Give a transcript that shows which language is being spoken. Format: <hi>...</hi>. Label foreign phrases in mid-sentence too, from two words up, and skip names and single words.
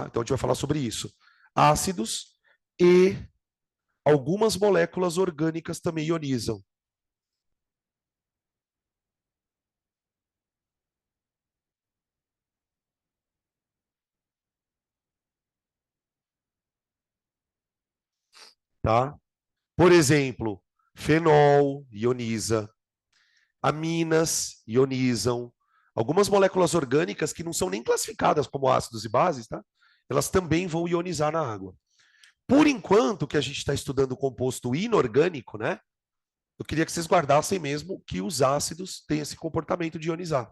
<pt>Então a gente vai falar sobre isso. Ácidos e algumas moléculas orgânicas também ionizam. Tá? Por exemplo, fenol ioniza, aminas ionizam, algumas moléculas orgânicas que não são nem classificadas como ácidos e bases, tá? Elas também vão ionizar na água. Por enquanto que a gente está estudando o composto inorgânico, né? Eu queria que vocês guardassem mesmo que os ácidos têm esse comportamento de ionizar.</pt>